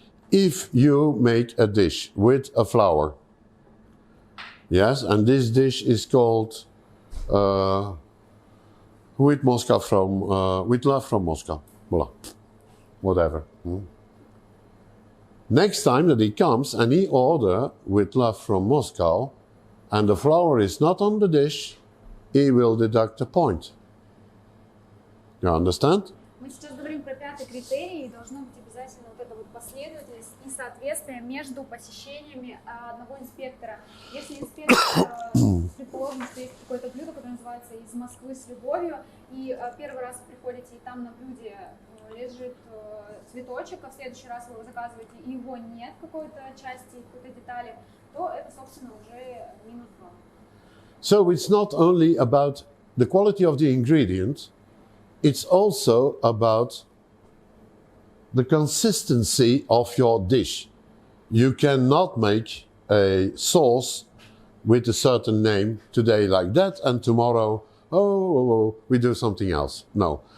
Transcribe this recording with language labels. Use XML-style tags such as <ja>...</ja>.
<en>if you make a dish with a flour, yes, and this dish is called with Moscow from with love from Moscow, blah, whatever. Next time that he comes and he order with love from Moscow, and the flour is not on the dish, he will deduct a point. You understand?</en> <ru>Мы сейчас говорим про пятый критерий, и должно быть обязательно вот эта вот последовательность и соответствие между посещениями одного инспектора. Если инспектор, предположим, что есть какое-то блюдо, которое называется «Из Москвы с любовью», и первый раз вы приходите, и там на блюде лежит цветочек, а в следующий раз вы его заказываете, и его нет какой-то части, какой-то детали, то это, собственно, уже минус 2.</ru> <en>So it's not only about the quality of the ingredient, it's also about the consistency of your dish. You cannot make a sauce with a certain name today like that, and tomorrow, we do something else. No.</en>